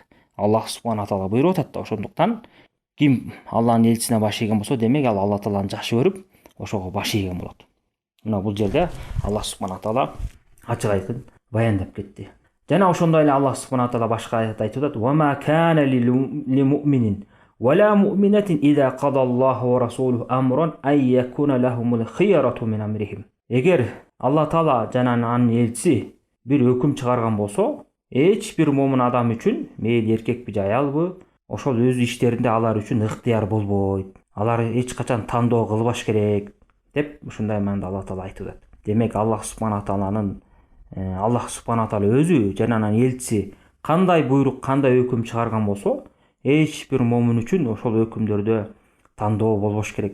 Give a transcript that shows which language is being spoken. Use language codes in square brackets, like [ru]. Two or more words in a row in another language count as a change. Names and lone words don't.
[ar] الله سبحانه تعالى [ky] буйруп атат да. Ошондуктан ким Алланын элчисине баш ийген болсо, демек ал Алла тааланы жакшы көрүп, ошого баш ийген болот. Мына бул жерде [ar] الله سبحانه تعالى [ky] ачык айкын баяндап кетти. Жана ошондой эле [ar] الله سبحانه تعالى [ky] башка аятта айтып атат: [ar] "وما كان لمؤمن ولا مؤمنة إذا قضى الله ورسوله أمرا أن يكون لهم الخيرة من أمرهم". [ky] Эгер Алла таала жана анын элчиси бир өкүм чыгарган болсо, эч бир момун адам үчүн, мейли эркекпи же аялбы, ошол өз иштеринде алар үчүн ыктыяр болбойт. Алар эч качан тандоо кылбаш керек деп ушундай маанда Алла таала айтып атат. Демек [ar] الله سبحانه تعالى [ky] өзү жана анын элчиси кандай буйрук, кандай өкүм чыгарган болсо, эч бир момун үчүн ошол өкүмдөрдө тандоо болбош керек.